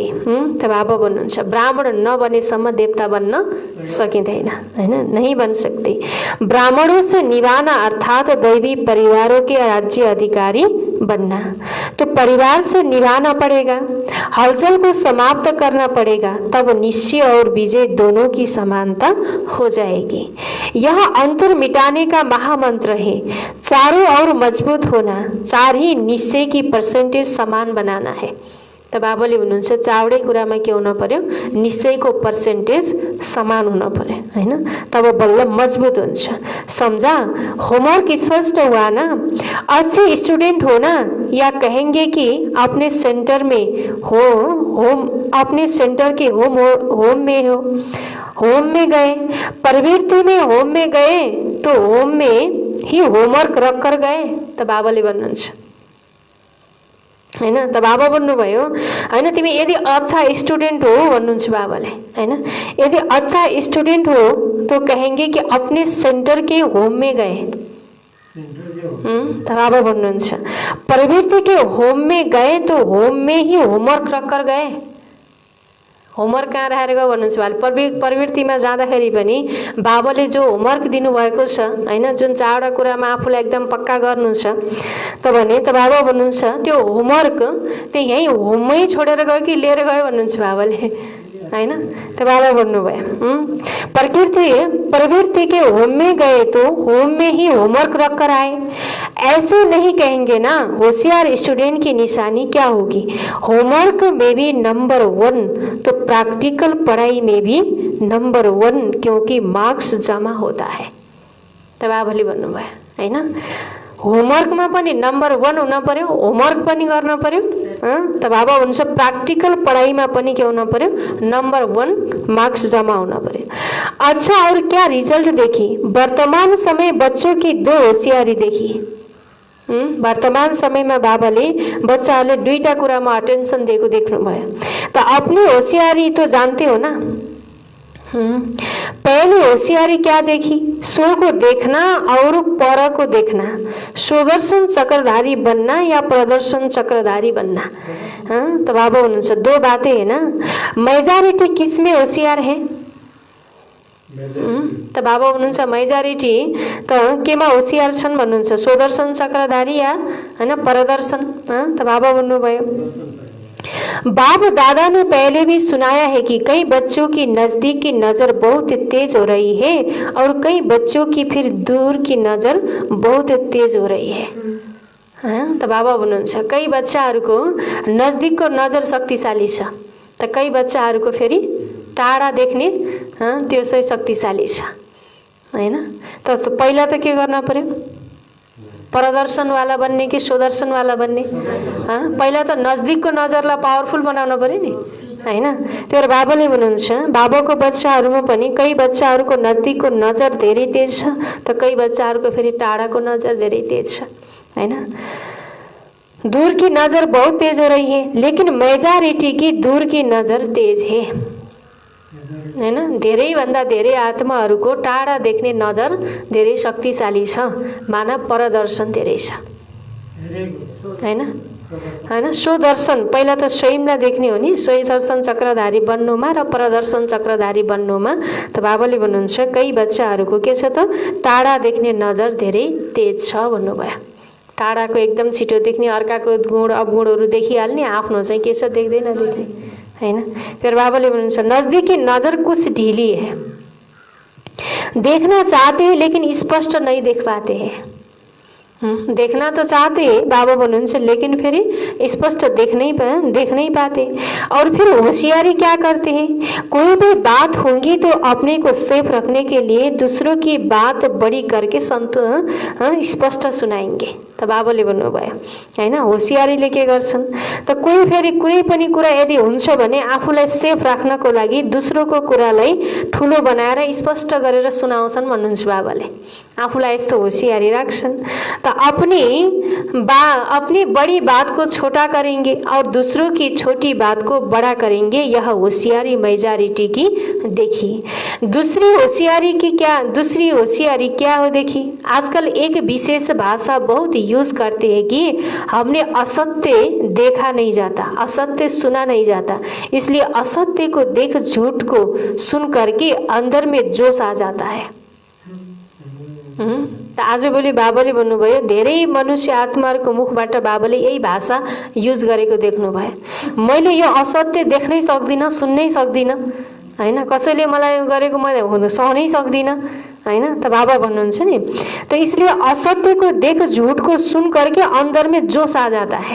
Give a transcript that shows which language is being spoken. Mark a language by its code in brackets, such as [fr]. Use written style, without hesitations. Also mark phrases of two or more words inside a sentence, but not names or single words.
[ne] त बाबा भन्नुहुन्छ ब्राह्मण नबनेसम्म देवता बन्न सकिँदैन हैन, [hi] नहीं बन सकते। ब्राह्मणों से निभाना अर्थात दैवी परिवारों के राज्य अधिकारी बनना। तो परिवार से निभाना पड़ेगा, हलचल को समाप्त करना पड़ेगा, तब निश्चय और विजय दोनों की समानता हो जाएगी। यह अंतर मिटाने का महामंत्र है। चारों ओर मजबूत होना, 4 ही निश्चय की पर्सेंटेज समान बनाना है। [ne] त बाबाले भन्नुहुन्छ चावडै कुरामा के हुन पर्यो, निश्चयको पर्सेन्टेज समान हुन पर्यो हैन, तब बल्ल मजबूत हुन्छ। [hi] समझा? होमवर्क स्पष्ट हुआ ना? अच्छे स्टूडेंट हो ना, या कहेंगे कि अपने सेंटर में हो, अपने सेंटर के होम में हो, होम में गए, प्रवृत्ति में होम में गए तो होम में ही होमवर्क रख कर गए। [ne] त बाबाले भन्नुहुन्छ हैन, त बाबा भन्नुभयो हैन, तिमी यदि [hi] अच्छा स्टूडेंट हो [ne] भन्नुहुन्छ बाबाले हैन, यदि [hi] अच्छा स्टूडेंट हो तो कहेंगे कि अपने सेंटर के होम में गए। [ne] त बाबा भन्नुहुन्छ [hi] प्रवृत्ति के होम में गए तो होम में ही होमवर्क रख कर गए। [ne] होमवर्क कहाँ राखेर गयो भन्नुहुन्छ बाबाले? प्रवृत्तिमा जाँदाखेरि पनि बाबाले जो होमवर्क दिनुभएको छ हैन, जुन 4वटा कुरामा आफूलाई एकदम पक्का गर्नु छ, त भने त बाबा भन्नुहुन्छ त्यो होमवर्क त्यो यही होममै छोडेर गयो कि लिएर गयो भन्नुहुन्छ बाबाले हैन। त बाबा भन्नुभयो [hi] प्रवृत्ति के होम में गए तो होम में ही होमवर्क रख कर आए। ऐसे नहीं कहेंगे ना। होशियार स्टूडेंट की निशानी क्या होगी? होमवर्क में भी नंबर 1 तो प्रैक्टिकल पढ़ाई में भी नंबर 1, क्योंकि मार्क्स जमा होता है। [ne] त बाबाले भन्नुभयो हैन, होमवर्कमा पनि नंबर 1 हुन पर्यो, होमवर्क पनि गर्न पर्यो। त बाबा भन्छ प्रैक्टिकल पढ़ाईमा पनि के हुन पर्यो? [hi] नंबर 1 मार्क्स जमा होना पर्यो। अच्छा, और क्या रिजल्ट देखी? वर्तमान समय बच्चों की 2 होशियारी देखी। [ne] वर्तमान समयमा बाबाले बच्चाहरूले 2टा कुरामा अटेन्सन दिएको देख्नुभयो। [hi] त अपनी होशियारी तो जानते हो ना। पहली होशियारी क्या देखी? सो को देखना और पर को देखना। सुदर्शन चक्रधारी बनना या प्रदर्शन चक्रधारी बनना। तो [ne] बाबा भन्नुहुन्छ [hi] 2 बातें है ना। मेजॉरिटी किसमें होशियार है? [ne] त बाबा भन्नुहुन्छ मेजॉरिटी त केमा होशियार छन् भन्नुहुन्छ? [hi] सुदर्शन चक्रधारी या हैन प्रदर्शन। [ne] त बाबा भन्नुभयो [hi] बाप दादा ने पहले भी सुनाया है कि कई बच्चों की नजदीक की नजर बहुत तेज हो रही है और कई बच्चों की फिर दूर की नजर बहुत तेज हो रही है। [ne] त बाबा भन्नुहुन्छ कई बच्चाहरूको नजदीकको नजर शक्तिशाली छ, त कई बच्चाहरूको फेरि टाढा देख्ने त्यो चाहिँ शक्तिशाली छ हैन। त पहिला त के गर्न पर्यो? प्रदर्शन वाला बन्ने कि सुदर्शन वाला बन्ने? पहिला त नजदीकको नजरलाई पावरफुल बनाउन पर्यो नि हैन। त्यो बाबाले भन्नुहुन्छ बाबाको बच्चाहरूमा पनि कई बच्चाहरूको नजदीकको नजर धेरै तेज छ, त कई बच्चाहरूको फेरि टाढाको नजर धेरै तेज छ हैन। [hi] दूर की नजर बहुत तेज हो रही है, लेकिन मेजॉरिटी की दूर की नजर तेज है हैन। [ne] धेरै भन्दा धेरै आत्माहरूको टाढा देख्ने नजर धेरै शक्तिशाली छ, मानव प्रदर्शन धेरै छ हैन हैन। सुदर्शन पहिला त स्वयंलाई देख्ने हो नि, सुदर्शन चक्रधारी बन्नुमा र प्रदर्शन चक्रधारी बन्नुमा। त बाबाले भन्नुहुन्छ कई बच्चाहरूको के छ त टाढा देख्ने नजर धेरै तेज छ भन्नुभयो। टाढाको एकदम छिटो देख्ने, अर्काको गुण अवगुणहरू देखिहाल्ने, आफ्नो चाहिँ के छ देख्दैन देख्ने हैन। [hi] फिर [ne] बाबाले भन्नुहुन्छ [hi] नजदीकी नजर कुछ ढीली है, देखना चाहते हैं लेकिन स्पष्ट नहीं देख पाते हैं। देखना तो चाहते हैं [ne] बाबा भन्नुहुन्छ, [hi] लेकिन फिर स्पष्ट देख नहीं पाते। और फिर होशियारी क्या करते हैं? कोई भी बात होगी तो अपने को सेफ रखने के लिए दूसरों की बात बड़ी करके स्पष्ट सुनाएंगे। [ne] त बाबाले भन्नुभयो हैन, होशियारीले के गर्छन् त कोही फेरि कुनै पनि कुरा यदि हुन्छ भने आफूलाई सेफ राख्नको लागि दोस्रोको कुरालाई ठुलो बनाएर स्पष्ट गरेर सुनाउँछन् भन्नुहुन्छ बाबाले। आफूलाई यस्तो होशियारी राख्छन्। [hi] त अपनी बड़ी बात को छोटा करेंगे और दूसरों की छोटी बात को बड़ा करेंगे। यह होशियारी मेजॉरिटी की देखी। दूसरी होशियारी क्या हो देखी? आजकल एक विशेष भाषा बहुत यूज करते हैं कि हमने असत्य देखा नहीं जाता, असत्य सुना नहीं जाता, इसलिए असत्य को देख झूठ को सुन करके अंदर में जोश आ जाता है। [ne] त आजभोलि बाबाले भन्नुभयो धेरै मनुष्य आत्माहरूको मुखबाट बाबाले यही भाषा युज गरेको देख्नुभयो। मैले यो असत्य देख्नै सक्दिनँ, सुन्नै सक्दिनँ हैन, कसैले मलाई गरेको म सहनै सक्दिनँ हैन। त बाबा भन्नुहुन्छ नि, [hi] तो इसलिए असत्य को देख झूठ को सुन करके अंदर में जोश आ जाता है।